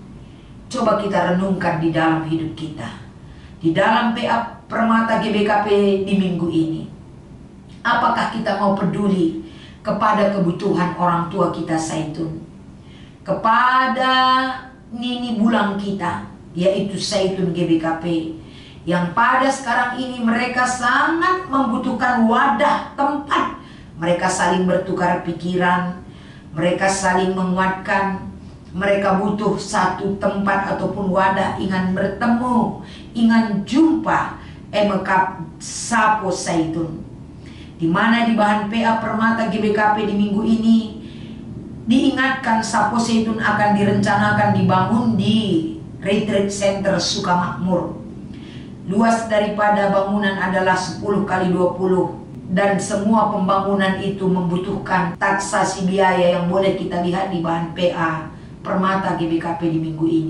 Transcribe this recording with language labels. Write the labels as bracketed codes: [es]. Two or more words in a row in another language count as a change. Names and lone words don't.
[id] Coba kita renungkan di dalam hidup kita. Di dalam PA Permata GBKP di minggu ini, apakah kita mau peduli kepada kebutuhan orang tua kita Zaitun, kepada [btx] nini bulang [id] kita, yaitu Zaitun GBKP, yang pada sekarang ini mereka sangat membutuhkan wadah, tempat. Mereka saling bertukar pikiran, mereka saling menguatkan. Mereka butuh satu tempat ataupun wadah, ingin bertemu, ingin jumpa [btx] emekap sapo [id] Zaitun. Di mana di bahan PA Permata GBKP di minggu ini diingatkan sapo Zaitun akan direncanakan dibangun di Retreat Center Sukamakmur. Luas daripada bangunan adalah 10 kali 20 dan semua pembangunan itu membutuhkan taksasi biaya yang boleh kita lihat di bahan PA Permata GBKP di minggu ini.